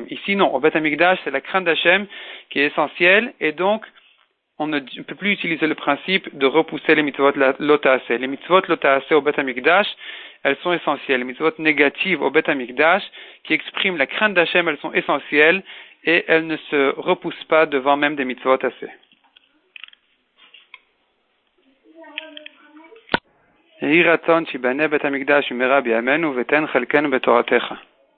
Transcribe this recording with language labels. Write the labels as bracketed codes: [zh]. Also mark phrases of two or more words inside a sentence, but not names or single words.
[fr] Ici non, au Bet Amikdash, c'est la crainte d'Hachem qui est essentielle, et donc on ne peut plus utiliser le principe de repousser les [he] מצוות לא תעשה. [fr] Les [he] מצוות לא תעשה [fr] au Bet Amikdash, elles sont essentielles. Les mitzvot négatives au Bet Amikdash, qui expriment la crainte d'Hachem, elles sont essentielles et elles ne se repoussent pas devant même des mitzvot assez. [he] יהי רצון שיבנה בית המקדש במהרה בימינו ותן חלקנו בתורתך.